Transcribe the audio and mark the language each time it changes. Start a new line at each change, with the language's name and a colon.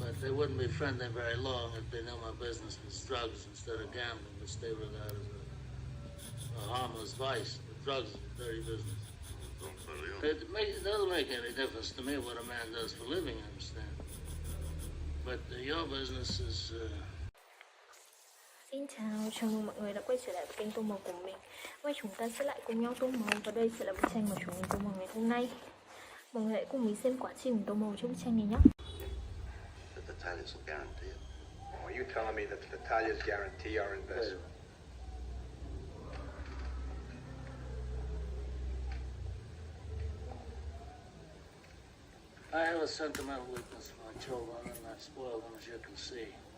English: But they wouldn't be friendly very long if they knew my business was drugs instead of gambling, which they regard as a harmless vice. But drugs is a dirty business. It doesn't make any difference to me what a man does for a living, I understand. But your business is...
Vietnamese: Xin chào, chào mừng mọi người đã quay trở lại với kênh Tô Màu của mình. Hôm chúng ta sẽ lại cùng nhau tô màu và đây sẽ là bức tranh mà chúng mình tô màu ngày hôm nay. Mọi người hãy cùng mình xem quá trình tô màu cho bức tranh này nhé.
English: The Italians will guarantee it. Are you telling me that the Italians guarantee our investment? I have a sentimental weakness for my children, and I spoil them, as you can see.